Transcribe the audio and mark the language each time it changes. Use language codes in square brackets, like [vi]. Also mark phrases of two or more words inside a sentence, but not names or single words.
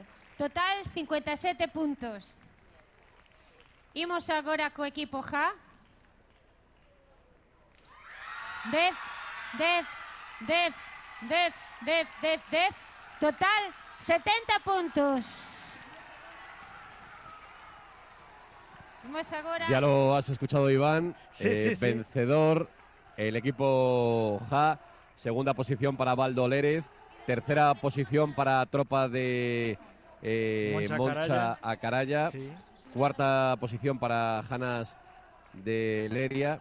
[gl] Total, 57 puntos. Imos agora co equipo Ja. 10, 10, 10, 10, 10, 10, 10. Total, 70 puntos. Vamos agora. [es] Ya lo has escuchado, Iván. Sí. Vencedor, el equipo Ja. Segunda posición para Baldo Lérez. Tercera posición para Tropa de Moncha a Caralla. Sí. Cuarta posición para Janas de Leria.